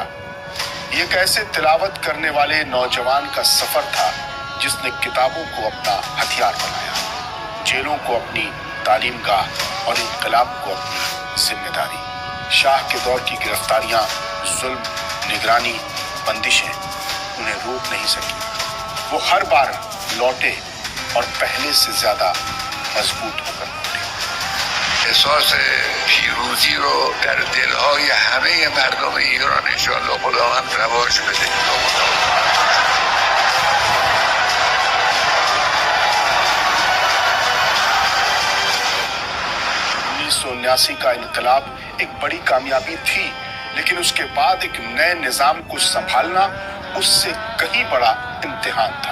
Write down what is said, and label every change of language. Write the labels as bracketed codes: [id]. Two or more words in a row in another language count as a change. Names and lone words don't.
[ur] یہ ایک ایسے تلاوت کرنے والے نوجوان کا سفر تھا جس نے کتابوں کو اپنا ہتھیار بنایا، جیلوں کو اپنی تعلیم گاہ اور انقلاب کو اپنی ذمہ داری۔ شاہ کے دور کی گرفتاریاں، ظلم، نگرانی، بندشیں انہیں روک نہیں سکی۔ وہ ہر بار لوٹے اور پہلے سے زیادہ مضبوط ہو کر لوٹے۔ [fa] احساس پیروزی رو در دلهای همه مردم ایران انشاءالله خداوند رواج بده۔ [ur] 1979 کا انقلاب ایک بڑی کامیابی تھی، لیکن اس کے بعد ایک نئے نظام کو سنبھالنا اس سے کہیں بڑا امتحان تھا۔